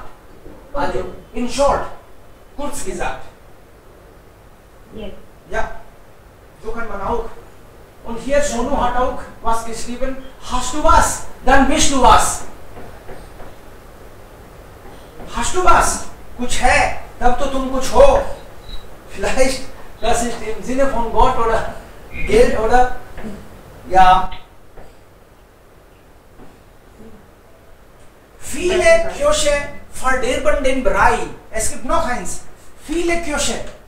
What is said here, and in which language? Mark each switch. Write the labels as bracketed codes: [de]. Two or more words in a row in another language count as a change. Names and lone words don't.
[de] Also, [en] in short. [de] Kurz gesagt. [en] Yes. [de] Ja, so kann man auch. Und hier Sonu hat auch was geschrieben. Hast du was? Dann bist du was. Hast du was? [hi] कुछ है, तब तो तुम कुछ हो. [de] Vielleicht, das ist im Sinne von Gott oder Geld oder ja. Viele Kirche verderben den Brei. Es gibt noch eins. Viele Kirche.